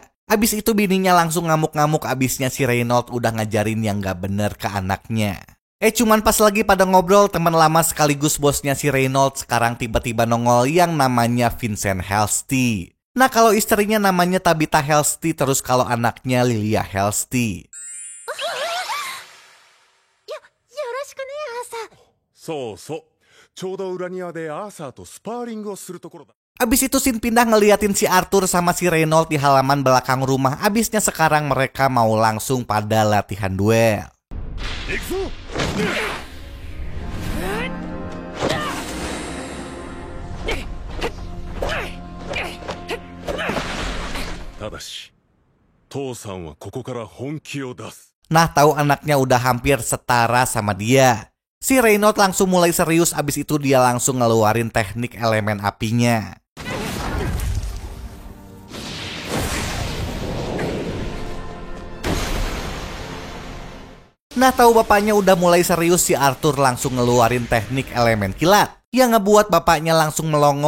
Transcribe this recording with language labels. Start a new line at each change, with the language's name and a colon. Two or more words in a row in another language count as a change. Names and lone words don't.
Indonesian: Abis itu bininya langsung ngamuk-ngamuk, abisnya si Reynolds udah ngajarin yang gak bener ke anaknya. Cuman pas lagi pada ngobrol, teman lama sekaligus bosnya si Reynolds sekarang tiba-tiba nongol yang namanya Vincent Halsey. Nah kalau istrinya namanya Tabitha Halsey, terus kalau anaknya Lilia Halsey.
Japanese: よろしくねアーサー。そうそう、ちょうど裏庭でアーサーとスパーリングをするところだ。
Indonesian: Abis itu Sin pindah ngeliatin si Arthur sama si Reynolds di halaman belakang rumah. Abisnya sekarang mereka mau langsung pada latihan duel.
Japanese: 行くぞ。ただし、父さんはここから本気を出す。
Indonesian: Nah tahu anaknya udah hampir setara sama dia, si Reynolds langsung mulai serius. Abis itu dia langsung ngeluarin teknik elemen apinya. Nah tahu bapaknya udah mulai serius, si Arthur langsung ngeluarin teknik elemen kilat, yang ngebuat bapaknya langsung melongo.